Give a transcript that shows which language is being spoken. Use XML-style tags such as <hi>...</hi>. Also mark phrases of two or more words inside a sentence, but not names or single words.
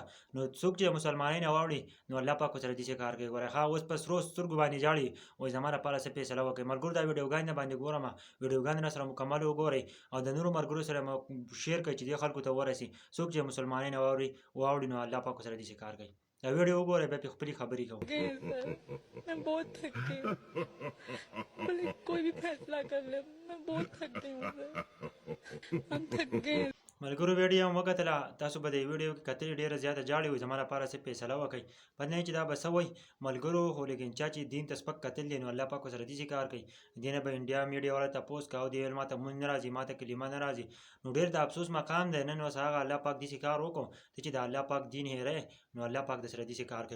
<ps>نو څوک چې مسلمانۍ نه واوړي نو الله پاک ورسره داسې کار کوي. ګورئ هغه اوس په سرو سترګو باندې ژاړي، وایي زما لپاره څه فیصله وکړئ. ملګرو دا ویډیوګانې درباندې ګورم، ویډیوګانې راسره مکمل وګورئ او د نورو ملګرو سره مو شیر کړئ چې دې خلکو ته ورسي. څوک چې مسلمانۍ نه واوړي نو الله پاک ورسره داسې کار کوي. دا ویډیو وګورئ بیا پې خپلې خبرې کوو.</ps> <hi>मैं बहुत थक गई हूँ। बोले कोई भी फैसला कर ले, मैं बहुत थक गई हूँ सर। हम थक गए।</hi> <ps>ملګرو ویډیو هم وکتله، تاسو به د ویډیو کې کتلې ډېره زیاته جاړې وي زما لپاره څه فیصله وکړئ. پته نه چې دا به څه وایي ملګرو، خو لیکن چا چې دین ته سپک کتل دی نو الله پاک ورسره داسې کار کوي. دې نه به انډیا میډیا والا تپوس کوه، دې ویل ما ته مونځ نه راځي، ما ته کلمه نه راځي. نو ډېر د افسوس مقام دی نن اوس هغه الله پاک داسې کار وکړو ته چې د الله پاک دین هېروې نو الله پاک درسره داسې کار کوي.</ps>